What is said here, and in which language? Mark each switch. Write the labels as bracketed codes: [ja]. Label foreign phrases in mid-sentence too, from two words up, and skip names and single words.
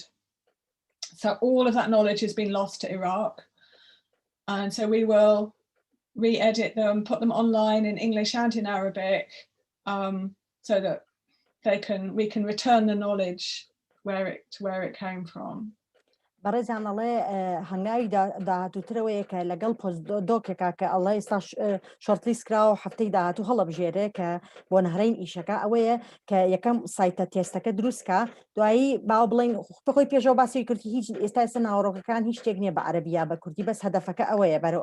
[en] So all of that knowledge has been lost to Iraq, and so we will re-edit them, put them online in English and in Arabic, so that we can return the knowledge where it came from. [ckb] بەڕێزان ئەڵێ هەنگاوی داهاتووترەوەیە کە لەگەڵ پۆست دۆکێکا کە ئەڵێ ئێستا شۆرتلیست کراوە هەفتەی داهاتوو هەڵەبژێرێ کە بۆ نهرین ئیشەکە ئەوەیە کە یەکەم سایتە تێستەکە دروستکە دوایی باو بڵین بەخۆی پێشەوە باسی کردی هیچ ئێستا ناوەڕۆکەکان هیچ شتێک نییە بە عەرەبیە بە کوردی بەس هەدەفەکە ئەوەیە بەرەو